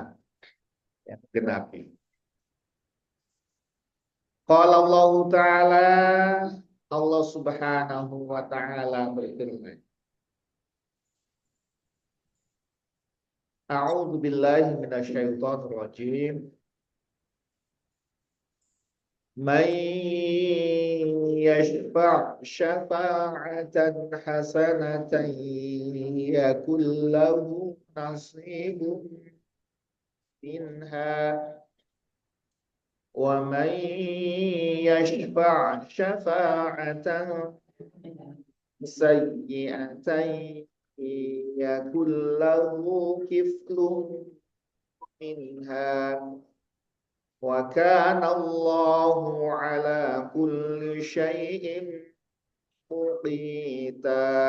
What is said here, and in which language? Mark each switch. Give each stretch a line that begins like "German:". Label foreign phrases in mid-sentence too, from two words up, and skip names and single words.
Indonesian: Ya, genapi.
Arabic: قال الله تعالى، الله سبحانه وتعالى berfirman. أعوذ بالله من الشيطان الرجيم. من يشفع شفاعة حسنة يكن له نصيب منها ومن يشفع شفاعة سيئة يكن له كفل منها وكان الله على كل شيء مقيتا.